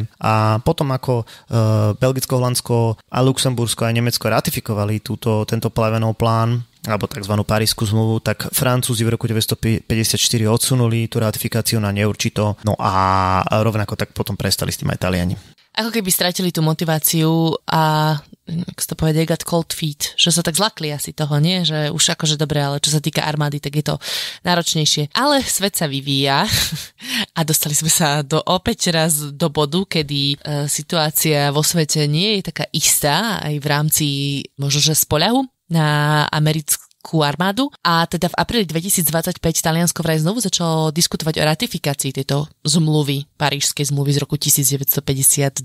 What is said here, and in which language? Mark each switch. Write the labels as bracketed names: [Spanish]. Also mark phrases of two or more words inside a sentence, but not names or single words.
[Slovak] A potom ako Belgicko, Holandsko a Luxembursko a Nemecko ratifikovali tento Plevenov plán, alebo tzv. Parísku zmluvu, tak Francúzi v roku 1954 odsunuli tú ratifikáciu na neurčito, no a rovnako tak potom prestali s tým aj Taliani. Ako keby stratili tú motiváciu a ako sa to povie, [English] got cold feet, [Slovak] že sa tak zlakli asi toho, nie? Že už akože dobre, ale čo sa týka armády, tak je to náročnejšie. Ale svet sa vyvíja a dostali sme sa opäť raz do bodu, kedy situácia vo svete nie je taká istá aj v rámci možno, že spoľahu na americkú nemeckú armádu a teda v apríli 2025 Taliansko vraj znovu začalo diskutovať o ratifikácii tejto zmluvy, Parížskej zmluvy z roku 1952.